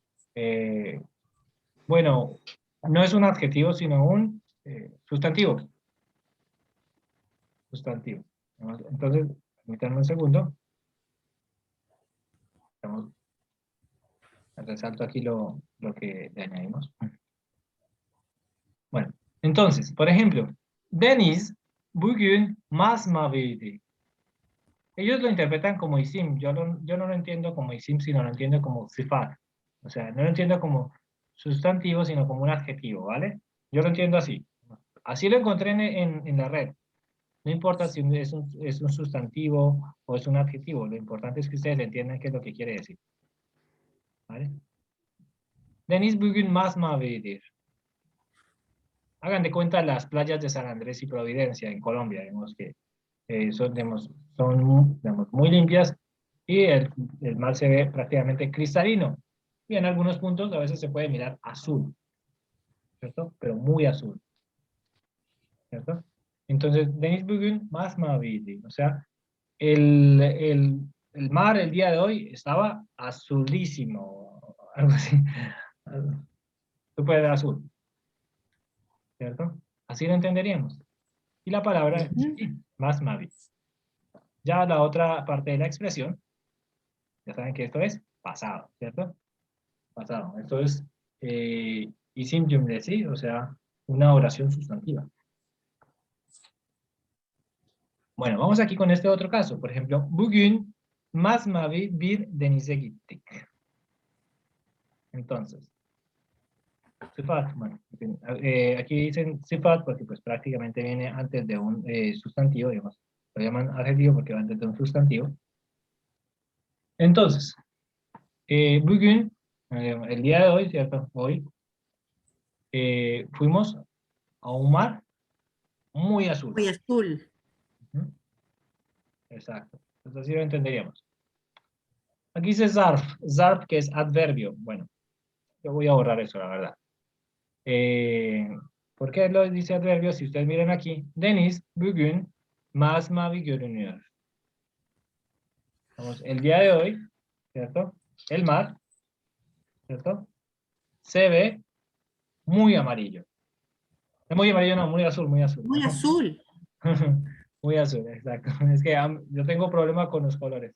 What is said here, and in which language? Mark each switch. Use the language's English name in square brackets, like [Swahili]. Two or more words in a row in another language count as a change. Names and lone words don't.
[Spanish] Bueno, no es un adjetivo, sino un sustantivo. Sustantivo. Entonces, permítanme un segundo. Resalto aquí lo que le añadimos. Bueno, entonces, por ejemplo, [Turkish] Deniz bugün masmaviydi. [Spanish] Ellos lo interpretan como isim. Yo no lo entiendo como isim, sino lo entiendo como sifat. O sea, no lo entiendo como sustantivo, sino como un adjetivo, ¿vale? Yo lo entiendo así. Así lo encontré en la red. No importa si es un sustantivo o es un adjetivo, lo importante es que ustedes entiendan qué es lo que quiere decir. ¿Vale? [Turkish] Deniz bugün masmavidir. [Spanish] Hagan de cuenta las playas de San Andrés y Providencia en Colombia, digamos que son digamos, muy limpias y el mar se ve prácticamente cristalino. Y en algunos puntos a veces se puede mirar azul, ¿cierto? Pero muy azul, ¿cierto? Entonces, [Turkish] Deniz bugün masmavidir, [Spanish] o sea, el mar el día de hoy estaba azulísimo, algo así, súper azul, ¿cierto? Así lo entenderíamos. Y la palabra es masmavi. Ya la otra parte de la expresión, ya saben que esto es pasado, ¿cierto? Pasado. Esto es [Turkish] isim cümlesi, [Spanish] o sea, una oración sustantiva. Bueno, vamos aquí con este otro caso. Por ejemplo, [Turkish] bugün masmavi bir denize gittik. [Spanish] Entonces, sıfat, bueno, aquí dicen sıfat porque pues prácticamente viene antes de un sustantivo, digamos. Lo llaman adjetivo porque va antes de un sustantivo. Entonces, bugün, el día de hoy, ¿cierto? Hoy, fuimos a un mar muy azul. Muy azul. Exacto. Entonces así lo entenderíamos. Aquí dice zarf. Zarf, que es adverbio. Bueno, yo voy a borrar eso, la verdad. ¿Por qué lo dice adverbio? Si ustedes miran aquí, [Turkish] Deniz bugün masmavi görünüyor. [Spanish] Vamos, el día de hoy, ¿cierto? El mar, ¿cierto? Se ve muy amarillo. Muy amarillo, no, muy azul, muy azul. Muy azul. Muy azul, exacto. Es que yo tengo problema con los colores.